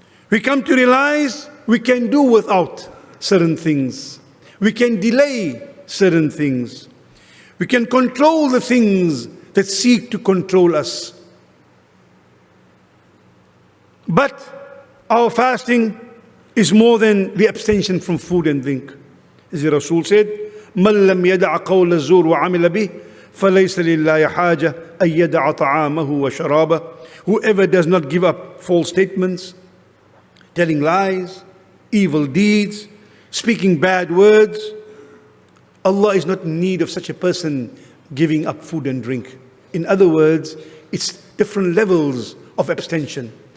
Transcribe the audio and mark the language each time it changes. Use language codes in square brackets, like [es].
[en] We come to realize we can do without certain things. We can delay certain things. We can control the things that seek to control us. But our fasting is more than the abstention from food and drink. As the Rasul said, [ar] مَنْ لَمْ يَدَعَ قَوْلَ الزُّورِ وَعَمِلَ بِهِ فَلَيْسَ لِلَّهِ حَاجَةٌ أَنْ يَدَعَ طَعَامَهُ وَشَرَابَهُ. [en] Whoever does not give up false statements, telling lies, evil deeds, speaking bad words, Allah is not in need of such a person giving up food and drink. In other words, it's different levels of abstention.